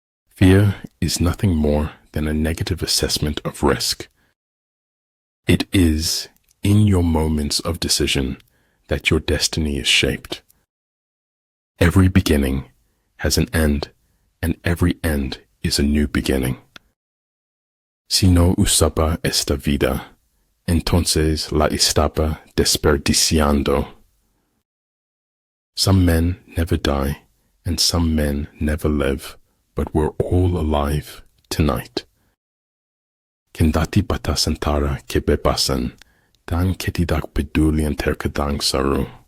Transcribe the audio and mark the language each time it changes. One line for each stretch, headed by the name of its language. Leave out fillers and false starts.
English: Fear is nothing more than a negative assessment of risk. It is in your moments of decision that your destiny is shaped. Every beginning has an end, and every end is a new beginning.
Spanish: Si no usaba esta vida, entonces la estaba desperdiciando.
English: Some men never die, and some men never live, but we're all alive tonight.
Indonesian: Kendati batasantara kebebasan, dan ketidak pedulian terkadang saru.